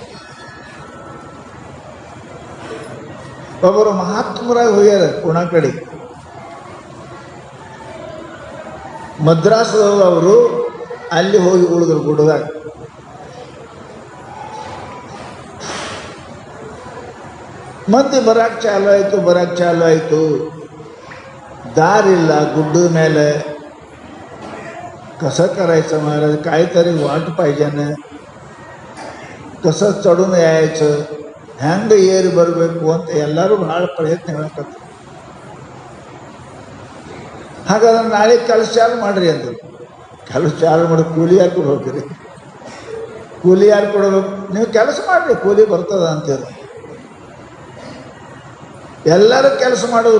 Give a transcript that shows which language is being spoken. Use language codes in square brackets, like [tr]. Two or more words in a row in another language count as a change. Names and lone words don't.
[kn] ಒಬ್ಬರು ಮಹಾತ್ಮರಾಗಿ ಹೋಗ್ಯಾರ ಪುಣ ಕಡೆ, ಮದ್ರಾಸದವರು. ಅವರು ಅಲ್ಲಿ ಹೋಗಿ ಉಳಿದ್ರು ಗುಡ್ಡದಾಗ. ಮಂದಿ ಬರಕ್ಕೆ ಚಾಲು ಆಯಿತು. ದಾರಿಲ್ಲ, ಗುಡ್ಡದ ಮೇಲೆ [mr] कसं करायचं महाराज, काहीतरी वाट पाहिजे ना, कसं चढून यायचं, [kn] ಹೆಂಗೆ ಏರಿ ಬರಬೇಕು ಅಂತ ಎಲ್ಲರೂ ಭಾಳ ಪ್ರಯತ್ನ ಹೇಳಕತ್ತಾರೆ. ಹಾಗಾದ್ರೆ ನಾಳೆ ಕೆಲಸ ಚಾಲು ಮಾಡಿರಿ ಅಂದರು. ಕೆಲಸ ಚಾಲು ಮಾಡಿ ಕೂಲಿ ಯಾರು ಕೊಡ್ಬೇಕ್ರಿ? ಕೂಲಿ ಯಾರು ಕೊಡಬೇಕು? ನೀವು ಕೆಲಸ ಮಾಡಿರಿ, ಕೂಲಿ ಬರ್ತದ ಅಂತೇಳಿ ಎಲ್ಲರೂ ಕೆಲಸ ಮಾಡೋರು.